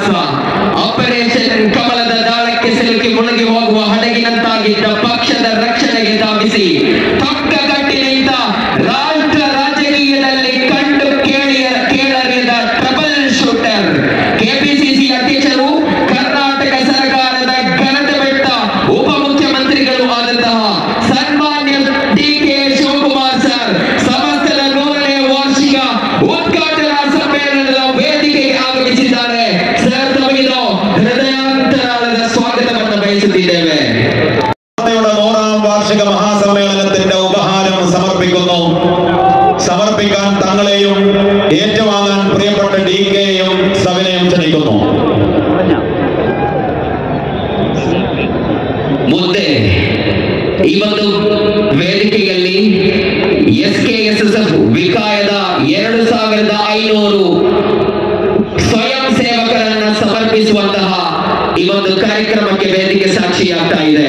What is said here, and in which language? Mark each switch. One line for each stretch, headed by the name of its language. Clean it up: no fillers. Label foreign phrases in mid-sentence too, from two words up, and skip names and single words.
Kannada: ಆಪರೇಷನ್ ಕಮಲದ ದಾಳಕ್ಕೆ ಸಿಲುಕಿ ಮುಳುಗಿ ಹೋಗುವ ಹಡಗಿನಂತಾಗಿದ್ದ ಪಕ್ಷದ ರಕ್ಷಣೆಗೆ ಧಾವಿಸಿ ಪಕ್ಕ ಕಟ್ಟಿ ನಿಂತ ರಾಷ್ಟ್ರ ರಾಜಕೀಯದಲ್ಲಿ ಕಂಡು ಕೇಳರಿದ
English: trouble shooter,
Kannada: ಕೆಪಿಸಿಸಿ ಅಧ್ಯಕ್ಷರು, ಕರ್ನಾಟಕ ಸರ್ಕಾರದ ಘನತೆ ಬೆಟ್ಟ ಉಪಮುಖ್ಯಮಂತ್ರಿಗಳು ಆದಂತಹ ಸನ್ಮಾನ್ಯ DK ಶಿವಕುಮಾರ್ ಸರ್ ಸಮಸ್ತದ 100ನೇ ವಾರ್ಷಿಕ ಉದ್ಘಾಟನಾ ಸಮ್ಮೇಳನದ ವೇದಿಕೆಗೆ ಆಗಮಿಸಿದ್ದಾರೆ. ಸರ್, ತಮಗಿದು ಹೃದಯಾಂತರಾಳದ ಸ್ವಾಗತವನ್ನು ಬಯಸುತ್ತಿದ್ದೇವೆ.
Malayalam: 100ാം വാർഷിക മഹാസമ്മേളനത്തിന്റെ ഉപഹാരം സമർപ്പിക്കുന്നു. സമർപ്പിക്കാൻ തങ്ങളെയും ഏറ്റുവാങ്ങാൻ പ്രിയപ്പെട്ട DKയെയും സവിനയം ക്ഷണിക്കുന്നു.
Kannada: ಮುಂದೆ ಈ ಒಂದು ವೇದಿಕೆಯಲ್ಲಿ SKSSF ವಿಕಾಯದ 2500 ಸ್ವಯಂ ಸೇವಕರನ್ನ ಸಮರ್ಪಿಸುವಂತಹ ಈ ಒಂದು ಕಾರ್ಯಕ್ರಮಕ್ಕೆ ವೇದಿಕೆ ಸಾಕ್ಷಿಯಾಗ್ತಾ ಇದೆ.